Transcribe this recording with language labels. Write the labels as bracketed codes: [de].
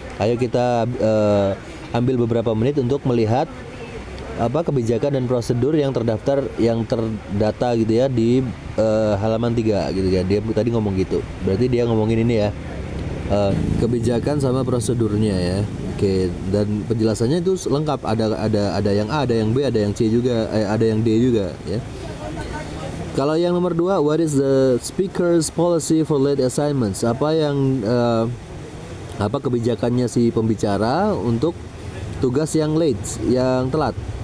[id] Ayo kita ambil beberapa menit untuk melihat apa kebijakan dan prosedur yang terdaftar, yang terdata gitu ya di halaman 3 gitu ya. Dia tadi ngomong gitu. Berarti dia ngomongin ini ya. Kebijakan sama prosedurnya ya. Oke, dan penjelasannya itu lengkap. Ada yang A, ada yang B, ada yang C juga, ada yang D juga ya. Kalau yang nomor 2, [en] what is the speaker's policy for late assignments? [id] Apa yang apa kebijakannya si pembicara untuk tugas yang late, yang telat?